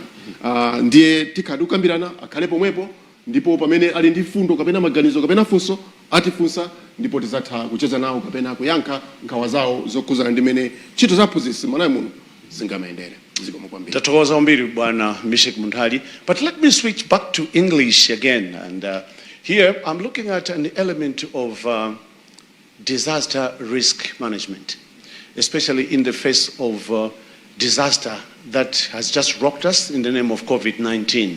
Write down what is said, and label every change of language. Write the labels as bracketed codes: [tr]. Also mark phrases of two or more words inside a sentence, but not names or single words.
[ny] Ndiye tikati kukambirana akhale pomwepo, ndipo pamene ali ndi fundo kapena maganizo kapena funso atifunsa, ndipo tizatha kucheza nawo kapena kuyankha nkhawa zawo zokhuzana ndi mmene ntchito za aphunzitsi Malawi muno zingamayendere. Tathokoza kwambiri bwana Mishek Munthali, [en] but let me switch back to English again, and here I'm looking at an element of disaster risk management, especially in the face of disaster that has just rocked us in the name of COVID-19.